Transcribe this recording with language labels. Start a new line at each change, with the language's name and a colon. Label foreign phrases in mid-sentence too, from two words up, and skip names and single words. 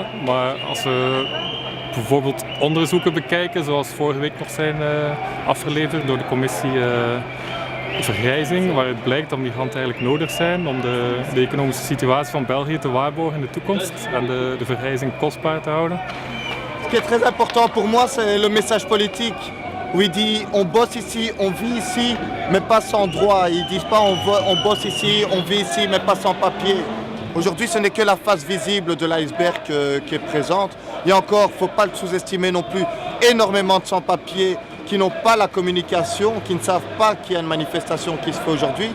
Dutch: Maar als we bijvoorbeeld onderzoeken bekijken, zoals vorige week nog zijn afgeleverd door de commissie Vergrijzing, waaruit blijkt dat migranten eigenlijk nodig zijn om de economische situatie van België te waarborgen in de toekomst en de vergrijzing kostbaar te houden.
French: Ce qui est très important pour moi, c'est le message politique. Où il dit on bosse ici, on vit ici, mais pas sans droit. Ils disent pas on bosse ici, on vit ici, mais pas sans papier. Aujourd'hui, ce n'est que la face visible de l'iceberg qui est présente. Il y a encore, il ne faut pas le sous-estimer non plus, énormément de sans-papiers qui n'ont pas la communication, qui ne savent pas qu'il y a une manifestation qui se fait aujourd'hui.